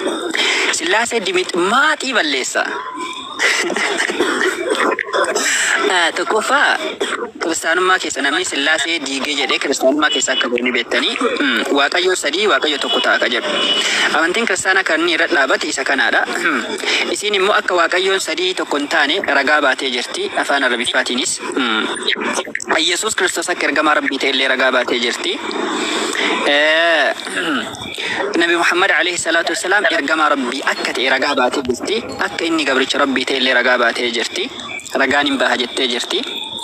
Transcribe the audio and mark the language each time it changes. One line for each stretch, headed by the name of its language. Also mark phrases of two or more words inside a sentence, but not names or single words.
Oromo: Sillaasee maatii balleessa. Tokkoffaa kiristaanummaa keessa namni Sillaasee diigee jedhee kiristaanummaa keessa akka bu'anii beektanii Waaqayyo sadii Waaqayyo tokko ta'a ka jedhu. Amantiin kiristaanaa kan inni irra dhaabate isa kanaadha. Isiin immoo akka Waaqayyoon sadii tokko hin taane ragaa baatee jirti afaan Arabiffaatiinis. Yesuus Kiristoos akka ergamaa Rabbii ta'e illee ragaa baatee jirti. Nabi Muhammad
Arabic: عليه الصلاة والسلام
Oromo: ergamaa Rabbii akka ta'e ragaa baatee jirti. Akka inni gabricha Rabbii ta'e illee ragaa baatee jirti. Ragaan hin baha jettee jirti.